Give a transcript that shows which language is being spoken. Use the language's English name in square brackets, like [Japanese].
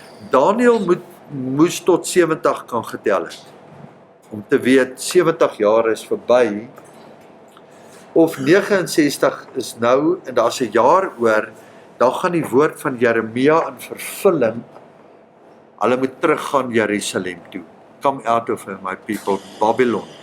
[Afrikaans] Daniël moes tot 70 kan getel het. Om te weet 70 jaar is verby. Of 69 is nou en daar's 'n jaar oor, dan gaan die woord van Jeremia in vervulling. Hulle moet teruggaan Jerusalem toe. [English] Come out of my people, Babylon.